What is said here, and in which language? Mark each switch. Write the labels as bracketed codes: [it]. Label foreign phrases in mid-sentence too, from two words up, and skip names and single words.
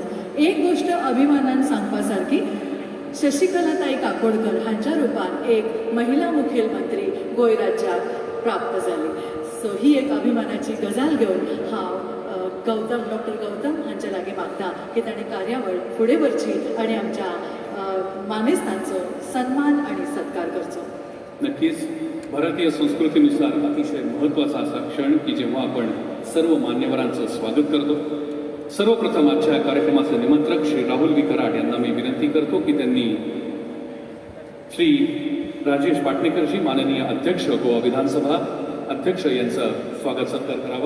[kok] एक गोष्ट अभिमानान सांगपा सारकी, शशिकलाताई काकोडकर हांच्या रुपान एक महिला मुखेलमंत्री गोंय राज्याक प्राप्त जाली. सो ही एक अभिमानाची गजाल घेवन हांव डॉक्टर गौतम हांच्या लागीं मागता की ताणें कार्यावळ फुडें व्हरची आणि आमच्या मानेस्तांचो सन्मान आणि सत्कार करचो. [mr] नक्कीच भारतीय संस्कृतीनुसार अतिशय महत्त्वाचा असा क्षण की जेव्हा आपण सर्व मान्यवरांचं स्वागत करतो. सर्वप्रथम आजच्या कार्यक्रमाचे निमंत्रक श्री राहुल वी कराड यांना मी विनंती करतो की त्यांनी श्री राजेश पाटणेकरजी माननीय अध्यक्ष गोवा विधानसभा अध्यक्ष यांचं स्वागत सत्कार करावा.